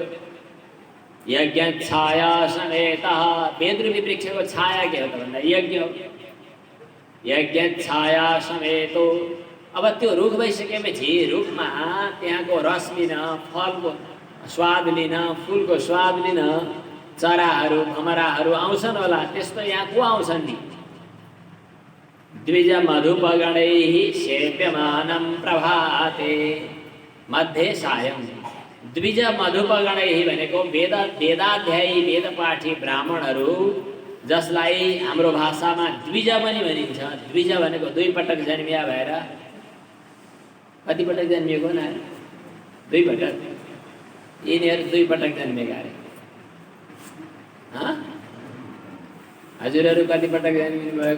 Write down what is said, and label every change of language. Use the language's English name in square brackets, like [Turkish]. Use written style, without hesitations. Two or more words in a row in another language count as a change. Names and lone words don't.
[Sanskrit] यज्ञ छाया समेतः, [Nepali] वेदरूपी वृक्षको छाया के हो त भन्दा यज्ञ हो। [Sanskrit] यज्ञ छाया समेतो। [Nepali] अब त्यो रुख भइसकेपछि रुखमा त्यहाँको रस लिन, फलको स्वाद लिन, फुलको स्वाद लिन चराहरू, भमराहरू आउँछन् होला। त्यस्तो यहाँ को आउँछन् नि? [Sanskrit] द्विज मधुपगणैः सेव्यमानं प्रभाते मध्ये सायं। द्विज मधुपगणैः [Nepali] भनेको वेदाध्यायी वेदपाठी ब्राह्मणहरू, जसलाई हाम्रो भाषामा द्विज पनि भनिन्छ। द्विज भनेको 2 पटक जन्मिया भएर कति पटक जन्मिएको न 2 पटक यिनीहरू 2 पटक जन्मेका अरे हजुरहरू कति पटक जन्मिनु भएको